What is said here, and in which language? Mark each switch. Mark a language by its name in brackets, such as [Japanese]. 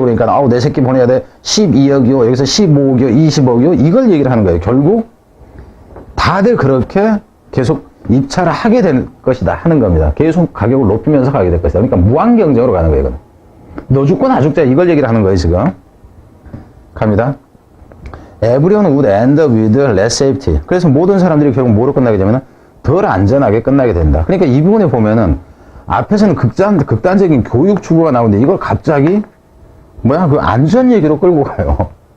[Korean] 그러니까 내 새끼 보내야 돼. 12억이요. 여기서 15억이요. 20억이요. 이걸 얘기를 하는 거예요. 결국 다들 그렇게 계속 입찰을 하게 될 것이다 하는 겁니다. 계속 가격을 높이면서 가게 될 것이다. 그러니까 무한 경쟁으로 가는 거예요. 이건. 너 죽고 나 죽자 이걸 얘기를 하는 거예요. 지금. 갑니다. [English] Everyone would end up with less safety. [Korean] 그래서 모든 사람들이 결국 뭐로 끝나게 되면은 덜 안전하게 끝나게 된다. 그러니까 이 부분에 보면은 앞에서는 극단적인 교육 추구가 나오는데 이걸 갑자기 안전 얘기로 끌고 가요.